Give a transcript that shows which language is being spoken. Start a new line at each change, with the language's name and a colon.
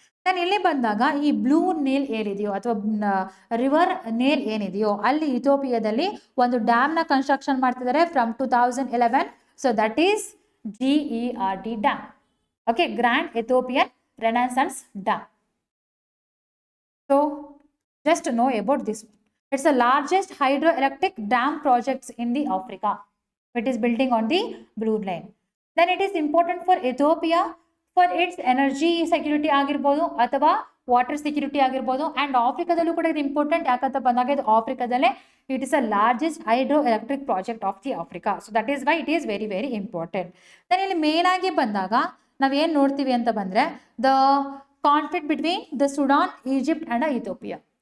Kannada: ನಾನು ಇಲ್ಲಿ ಬಂದಾಗ ಈ ಬ್ಲೂ ನೇಲ್ ಏನಿದೆಯೋ ಅಥವಾ ರಿವರ್ ನೇಲ್ ಏನಿದೆಯೋ ಅಲ್ಲಿ ಇಥಿಯೋಪಿಯಾದಲ್ಲಿ ಒಂದು ಡ್ಯಾಮ್ನ ಕನ್ಸ್ಟ್ರಕ್ಷನ್ ಮಾಡ್ತಿದ್ದಾರೆ from 2011.
English: So that is GERD dam. Okay, grand Ethiopian renaissance dam. So Just know about this one. It's the largest hydroelectric dam projects in the Africa. It is building on the blue line. Then it is important for Ethiopia for its energy security
Kannada: ಆಗಿರ್ಬೋದು ಅಥವಾ water security ಆಗಿರ್ಬೋದು.
English: and
Kannada: ಆಫ್ರಿಕಾದಲ್ಲೂ ಕೂಡ ಇದು
English: important
Kannada: ಯಾಕಂತ ಬಂದಾಗ ಇದು ಆಫ್ರಿಕಾದಲ್ಲೇ
English: It is a largest hydro electric project of the Africa. So that is why it is very very important. Then
Kannada: ಇಲ್ಲಿ main ಆಗಿ ಬಂದಾಗ ನಾವೇನು ನೋಡ್ತೀವಿ ಅಂತ ಬಂದರೆ
English: The conflict between the Sudan, Egypt and Ethiopia.